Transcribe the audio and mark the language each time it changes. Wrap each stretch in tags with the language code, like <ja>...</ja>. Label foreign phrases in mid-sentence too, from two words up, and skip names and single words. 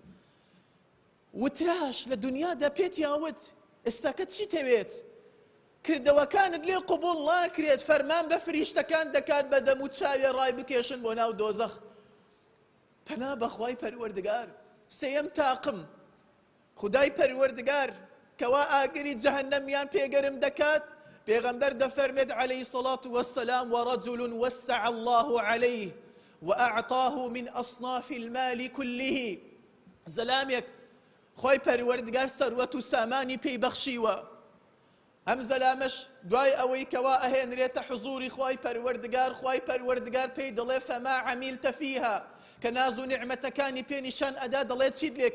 <ckb>وتراش لە دنیادا پێتیان وت ئێستاکە چی تەوێت کردەوەکانت لێ قبوڵ ناکرێت فەرمان بە فریشتەکان دەکات بە دەم و چاوێ ڕای بکێشن بۆ ناو دۆزەخ پەنا بەخوای پەروەردگار سێیەم تاقم خدای پەروەردگار کەوا ئاگری جەهەنەمیان پێگەرم دەکات پێغەمبەر دەفەرمێت</ckb> <ar>عەلەیهی سەڵات وەسسەلام ورجل وسع الله عليه وأعطاه من أصناف المال كله</ar> <ckb>زەلامێک خۆی پەروەردگار سەروەت و سامانی پێی بەخشیوە ئەم زەلامەش دوای ئەوەی کەوا ئەهێنرێتە حضوری خوای پەروەردگار پێی دەڵێ</ckb> <ar>فەما عەمیلتە فیها</ar> <ckb>کە ناز و نعمەتەکانی پێنیشان ئەدا دەڵێ چیت لێ</ckb>